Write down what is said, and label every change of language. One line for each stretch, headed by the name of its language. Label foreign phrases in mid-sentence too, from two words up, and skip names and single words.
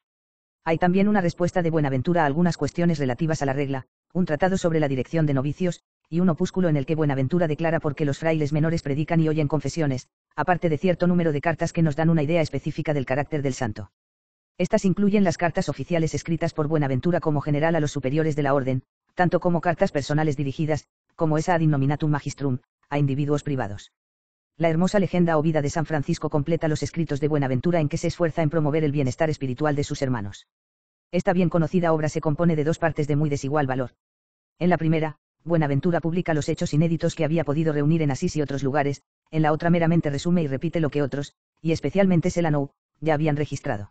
Spanish: Hay también una respuesta de Buenaventura a algunas cuestiones relativas a la regla, un tratado sobre la dirección de novicios, y un opúsculo en el que Buenaventura declara por qué los frailes menores predican y oyen confesiones, aparte de cierto número de cartas que nos dan una idea específica del carácter del santo. Estas incluyen las cartas oficiales escritas por Buenaventura como general a los superiores de la orden, tanto como cartas personales dirigidas, como esa
Latin: ad innominatum magistrum,
Spanish: a individuos privados. La hermosa legenda o vida de San Francisco completa los escritos de Buenaventura en que se esfuerza en promover el bienestar espiritual de sus hermanos. Esta bien conocida obra se compone de dos partes de muy desigual valor. En la primera, Buenaventura publica los hechos inéditos que había podido reunir en Asís y otros lugares, en la otra meramente resume y repite lo que otros, y especialmente Celano, ya habían registrado.